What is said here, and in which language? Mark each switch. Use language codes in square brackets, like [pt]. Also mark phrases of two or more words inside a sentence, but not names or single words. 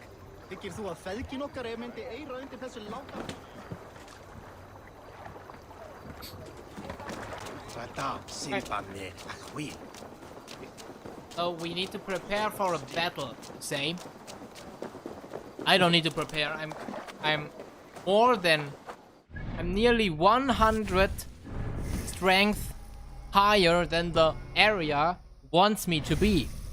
[is] Þykir þú að feðgin okkar myndi eyra undir þessu láta? [en] So we need to prepare for a battle, say. I don't need to prepare. I'm nearly 100 strength higher than the area wants me to be.